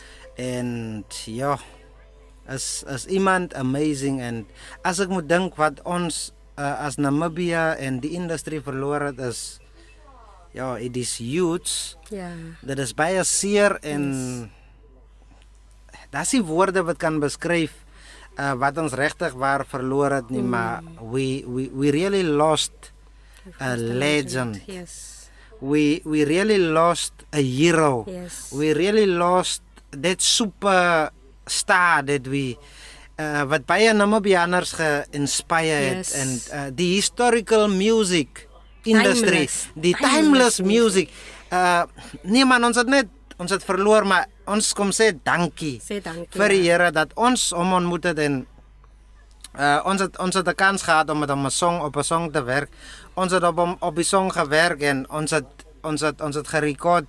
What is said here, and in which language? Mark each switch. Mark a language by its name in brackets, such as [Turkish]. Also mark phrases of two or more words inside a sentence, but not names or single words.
[Afrikaans] En ja, is iemand amazing en as ek moet dink wat ons as Namibia en die industrie verloor het is ja, [English] it is huge. [Afrikaans] Ja. Dit is baie seer en daar's nie woorde wat kan beskryf wat ons regtig waar verloor het nie, maar [English] we really lost a legend. Yes. We really lost a hero. Yes. We really lost that superstar that we [Afrikaans] wat baie Namibianers ge-inspire het [English] Yes. [Afrikaans] en die [English] historical music industry, Timeless. [Afrikaans] die [English] Timeless timeless music. [Afrikaans] Nee man, ons het verloor, maar ons kom sê dankie. Sê dankie. Vir die Here dat ons hom ontmoet het en ons het 'n kans gehad om met hom op 'n song te werk. Ons het op die song gewerk en ons het gerekord.